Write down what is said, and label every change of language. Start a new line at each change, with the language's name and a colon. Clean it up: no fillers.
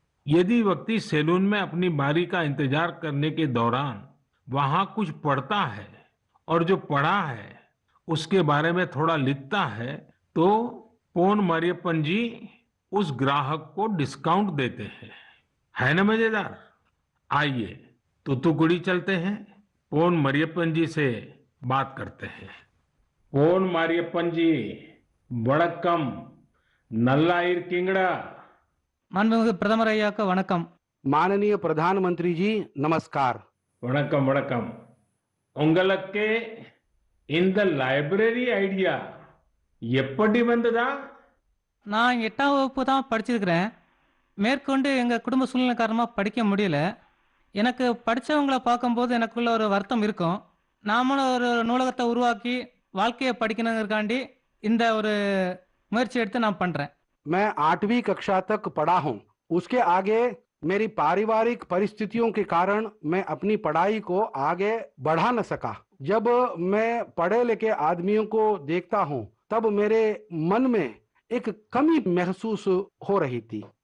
Hindi: यदि व्यक्ति सैलून में अपनी बारी का इंतजार करने के दौरान वहां कुछ पढ़ता है और जो पढ़ा है उसके बारे में थोड़ा लिखता है, तो पोन मारियप्पन जी उस ग्राहक को डिस्काउंट देते हैं। है ना मजेदार? आइए तूतुकुड़ी चलते हैं, पोन मरियप्पन जी से बात करते हैं।
Tamil: पोन मारियप्पन जी, वणक्कम, नल्ला इरकिंगड़ा। மாண்புமிகு பிரதமர் ஐயாவுக்கு வணக்கம்.
Hindi: माननीय प्रधानमंत्री जी नमस्कार।
Tamil: वणक्कम वणक्कम। உங்களுக்கு இந்த லைப்ரரி ஐடியா எப்படி வந்ததா? நான் 8ஆம் வகுப்பு தான் படிச்சிருக்கிறேன். மேற்கொண்டு எங்கள் குடும்ப சூழ்நிலை காரணமாக படிக்க முடியல. எனக்கு படித்தவங்களை பார்க்கும்போது எனக்குள்ள ஒரு வருத்தம் இருக்கும். நாமளும் ஒரு நூலகத்தை உருவாக்கி வாழ்க்கையை படிக்கணுங்கிறக்காண்டி இந்த ஒரு முயற்சி எடுத்து நான் பண்ணுறேன்.
Hindi: मैं 8वीं कक्षा तक पढ़ा हूँ। उसके आगे मेरी पारिवारिक परिस्थितियों के कारण मैं अपनी पढ़ाई को आगे बढ़ा न सका। जब मैं पढ़े लिखे आदमियों को देखता हूँ तब मेरे मन में एक कमी महसूस हो रही थी।